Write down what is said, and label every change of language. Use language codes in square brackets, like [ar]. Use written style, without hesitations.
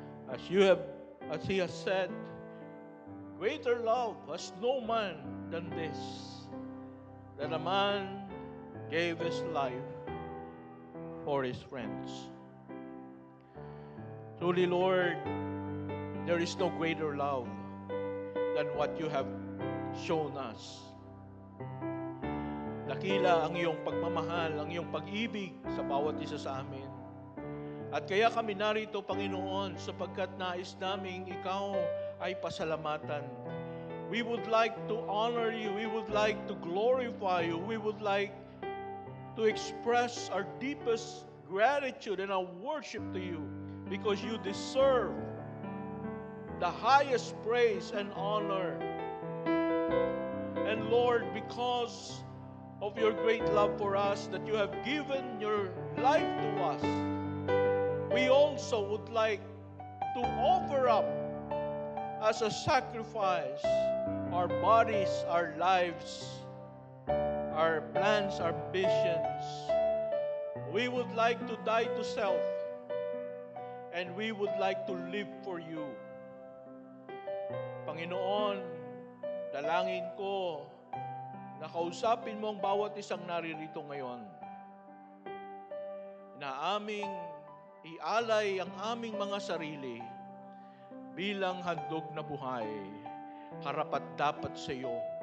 [en] As He has said, greater love has no man than this, that a man gave his life for his friends. Truly, Lord, there is no greater love than what you have shown us. [tl] Dakila ang iyong pagmamahal, ang iyong pag-ibig sa bawat isa sa amin. At kaya kami narito, Panginoon, sapagkat nais naming ikaw ay pasalamatan. [en] We would like to honor you. We would like to glorify you. We would like to express our deepest gratitude and our worship to you because you deserve the highest praise and honor. And Lord, because of your great love for us, that you have given your life to us, we also would like to offer up as a sacrifice our bodies, our lives, our plans, our visions. We would like to die to self, and we would like to live for you. [tl] Panginoon, dalangin ko na kausapin mo ang bawat isang naririto ngayon, na aming ialay ang aming mga sarili bilang handog na buhay, karapat-dapat sa iyo.